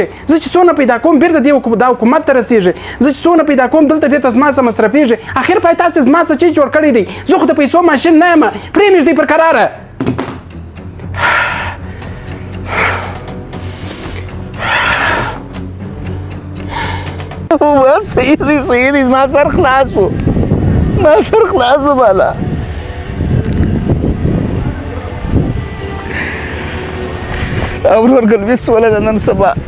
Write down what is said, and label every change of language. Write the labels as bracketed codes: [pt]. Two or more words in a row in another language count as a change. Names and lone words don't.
[ps] زه چې څونه پیدا کوم بېرته دا حکومت ته رسېږي، زه چې څونه پیدا کوم دلته بېرته زما څه مصرفېږي. اخر پای تاسې زما څه چیز جوړ کړی دی؟ زه خو د پیسو ماشین نه یم، پرېمږدئ پر کراره. بس صحیح دی، صحیح دی، زما سر خلاص و، ما سر خلاص و بالا. او ورورګلوي سوله ده نن سبا.